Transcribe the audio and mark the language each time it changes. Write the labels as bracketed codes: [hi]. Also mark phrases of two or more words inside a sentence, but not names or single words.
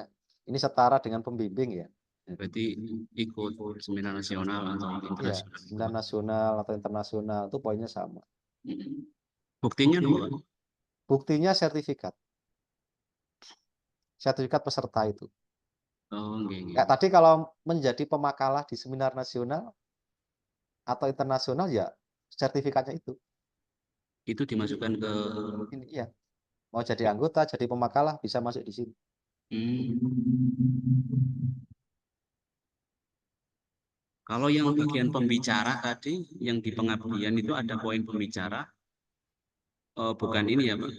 [id] Ini setara dengan pembimbing ya. Berarti ikut seminar nasional atau Ya, internasional. seminar nasional atau internasional itu poinnya sama. Buktinya dong, Pak? Buktinya sertifikat. Sertifikat peserta itu. [jv] Oh, nggih, nggih. [id] Kayak tadi kalau menjadi pemakalah di seminar nasional atau internasional ya sertifikatnya itu. Itu dimasukkan ke Ini iya. Mau jadi anggota, jadi pemakalah bisa masuk di sini. Kalau yang bagian pembicara tadi, yang di pengabdian itu ada poin pembicara, bukan ini ya, Pak?